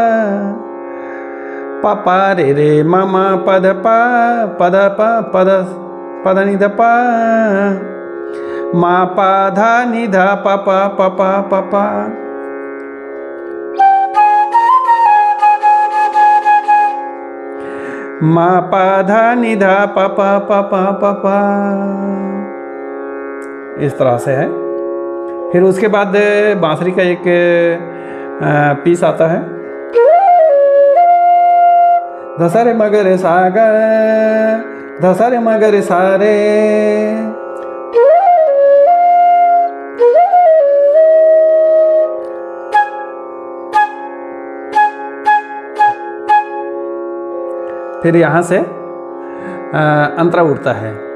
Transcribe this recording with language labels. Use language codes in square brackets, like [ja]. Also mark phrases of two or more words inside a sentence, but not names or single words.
[hi] पापा रे रे मामा पध पा पध पा पध पध नि ध पा, मा पा धा नि ध पा पा पा पा पा पा। मा पा धा नि ध पा पा पा पा पा पा। इस तरह से है। फिर उसके बाद बांसुरी का एक पीस आता है। धसरे मगर सागर धसरे मगर सारे, फिर यहाँ से अंतरा उठता है।